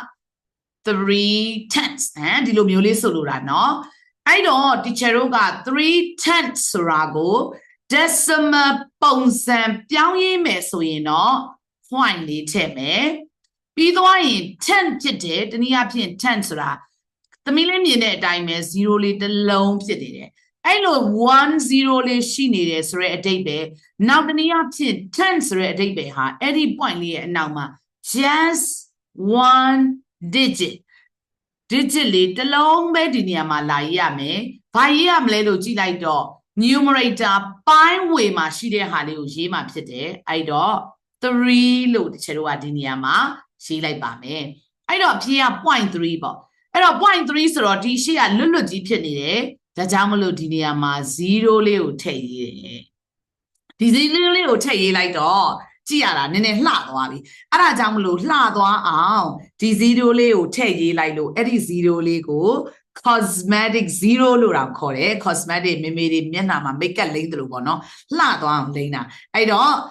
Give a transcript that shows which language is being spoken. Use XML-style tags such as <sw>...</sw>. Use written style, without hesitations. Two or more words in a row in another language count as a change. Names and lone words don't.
<en>3 tenths</en> <my>ဒီလိုမျိုးလေးဆိုလိုတာเนาะအဲ့တော့ teacher တို့က</my> <en>3 tenths</en> <my>ဆိုတာကို decimal ပုံစံပြောင်းရေးမယ်ဆိုရင်တော့ point လေးထည့်မယ်ပြီးသွားရင် 10 ဖြစ်တယ်တနည်းအားဖြင့်10ဆိုတာသမီးလေးမြင်တဲ့အတိုင်းပဲ0လေးတစ် လုံးဖြစ်နေတယ်အဲ့လို10လေးရှိနေတယ်ဆိုတဲ့အဓိပ္ပာယ်နောက်တနည်းအားဖြင့်10ဆိုတဲ့အဓိပ္ပာယ်ဟာအဲ့ဒီ point လေးရဲ့အနောက်မှာ</my> <en>just one digit</en> <my>လေးတစ်လုံးပဲဒီနေရာ မှာလာရေးရမယ်ဘာရေးရမလဲလို့ကြည့်လိုက်တော့ numerator ပိုင်းဝေမှာရှိတဲ့ဟာလေးကိုရေးမှာဖြစ်တယ်အဲ့တော့ 3လို့တချို့ကဒီနေရာမှာရေးလိုက်ပါမယ်အဲ့တော့ဖြေ က 0.3 ပေါ့အဲ့တော့ 0.3 ဆိုတော့ဒီရှေ့ကလွတ်လွတ်ကြီးဖြစ်နေတယ်ဒါကြောင့်မလို့ဒီနေရာမှာ0လေးကိုထည့်ရေးတယ်ဒီ0လေးကိုထည့်ရေးလိုက်တော့ကြည့်ရတာနည်းနည်းလှသွားပြီအဲ့ဒါကြောင့်မလို့လှသွားအောင်ဒီ0လေးကိုထည့်ရေးလိုက်လို့အဲ့ဒီ0လေးကို cosmetic 0လို့တောင်ခေါ်တယ် cosmetic မေမေတွေမျက်နှာမှာ makeup လိမ့်တယ်လို့ပေါ့နော်လှသွားအောင်လိမ့်တာအဲ့တော့</my>